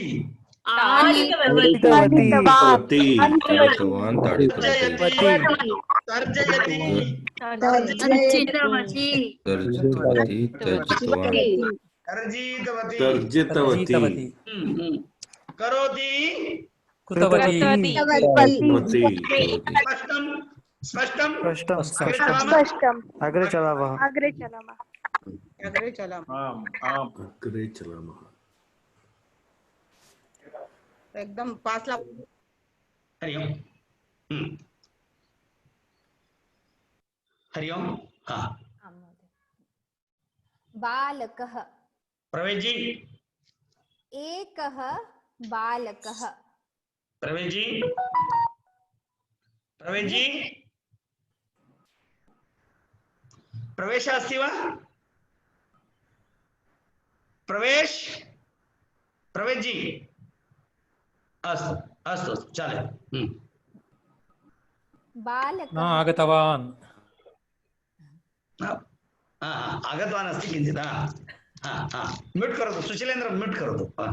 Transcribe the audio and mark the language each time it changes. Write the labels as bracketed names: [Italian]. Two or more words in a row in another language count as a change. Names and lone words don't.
[Sanskrit] तर्जितवती करोति कृतवती स्पष्टं स्पष्टं अग्रे चलामः अग्रे चलामः अग्रे चलामः [Hindi] एकदम 5 लाख [Sanskrit] हरि ओम हरि ओम हाँ बालकः [Hindi] प्रवेश जी [Sanskrit] एकः बालकः प्रवेश जी प्रवेश जी प्रवेश अस्ति वा प्रवेश प्रवेश जी अस्तु अस्तु चालेल बालकः न आगतवान् आगतवान् अस्ति किञ्चित् म्यूट् करोतु सुशीलेन्द्र म्यूट् करोतु